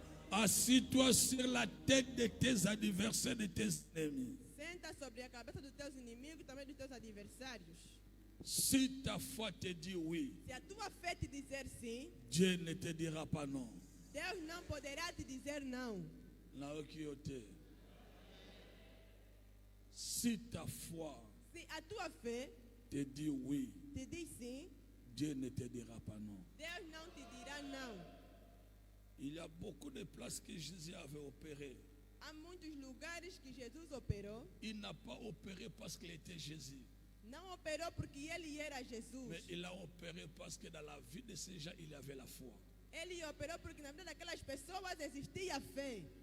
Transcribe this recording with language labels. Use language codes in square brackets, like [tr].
[fr] Assis-toi sur la tête de tes adversaires, de tes ennemis. [pt] Senta sobre a cabeça dos teus inimigos e também dos teus adversários. [fr] Si ta foi te dit oui, [pt] Se a tua fé te dizer sim, [fr] Dieu ne te dira pas non. [pt] Deus não poderá te dizer não. Naokiote. [fr] Si ta foi [pt] Se a tua fé [fr] te dit oui, [pt] te diz sim, [fr] Dieu ne te dira pas non. [pt] Deus não te dirá não. [fr] Il y a beaucoup de places que Jésus avait opérées. [pt] Há muitos lugares que Jesus operou. [fr] Il n'a pas opéré parce qu'il était Jésus. [pt] Não operou porque ele era Jesus. [fr] Mais il a opéré parce que dans la vie de ces gens, il y avait la foi. [pt] Ele operou porque na vida daquelas pessoas existia fé.